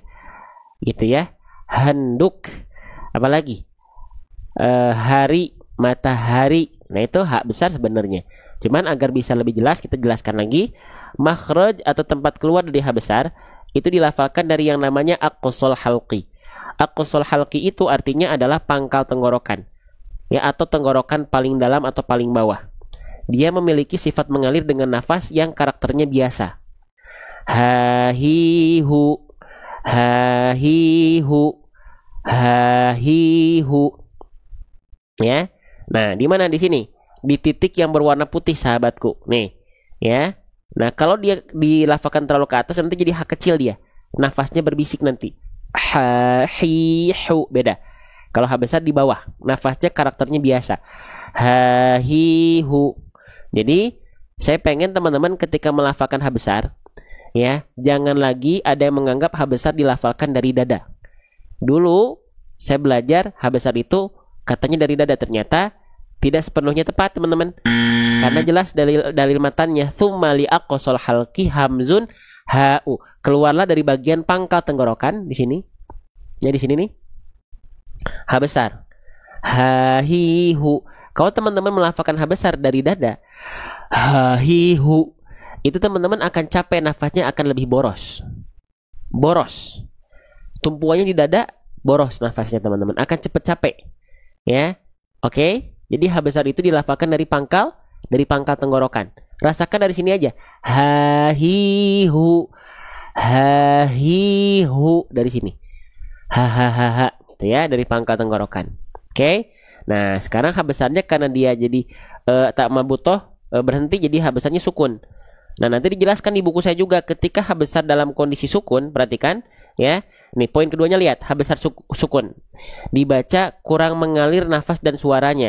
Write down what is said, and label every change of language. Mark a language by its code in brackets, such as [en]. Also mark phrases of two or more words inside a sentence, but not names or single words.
[id] Gitu ya. Handuk. Apalagi? Hari, matahari. Nah, itu ha besar sebenarnya. Cuman agar bisa lebih jelas kita jelaskan lagi, makhraj atau tempat keluar dari ha besar itu dilafalkan dari yang namanya [ar] أقصى الحلق. أقصى الحلق [id] itu artinya adalah pangkal tenggorokan. Ya, atau tenggorokan paling dalam atau paling bawah. Dia memiliki sifat mengalir dengan nafas yang karakternya biasa. Ha-hi-hu, ha-hi-hu, ha-hi-hu. Ya. Nah, di mana di sini? Di titik yang berwarna putih, sahabatku. Nih, ya. Nah, kalau dia dilafalkan terlalu ke atas nanti jadi ha kecil dia. Nafasnya berbisik nanti. Ha, hi, hu, beda. Kalau ha besar di bawah, nafasnya karakternya biasa. Ha, hi, hu. Jadi, saya pengen teman-teman ketika melafalkan ha besar, ya, jangan lagi ada yang menganggap ha besar dilafalkan dari dada. Dulu saya belajar ha besar itu katanya dari dada, ternyata tidak sepenuhnya tepat, teman-teman. Karena jelas dalil matannya [ar] ثم لأقصى الحلق همز هاء. [id] Keluarlah dari bagian pangkal tenggorokan di sini. Ya, di sini nih. Ha besar. Ha hi hu. Kalau teman-teman melafalkan ha besar dari dada, ha hi hu, itu teman-teman akan capek, nafasnya akan lebih boros. Boros. Tumpuannya di dada, boros nafasnya teman-teman. Akan cepat capek. Ya. Oke? Jadi ha besar itu dilafalkan dari pangkal tenggorokan. Rasakan dari sini aja. Ha hi hu. Ha hi hu dari sini. Ha ha ha ha. Gitu ya, dari pangkal tenggorokan. Oke? Nah, sekarang ha besarnya karena dia jadi tak mabutoh berhenti, jadi ha besarnya sukun. Nah, nanti dijelaskan di buku saya juga ketika ha besar dalam kondisi sukun, perhatikan ya. Nih, poin keduanya lihat, ha besar sukun. Dibaca kurang mengalir nafas dan suaranya.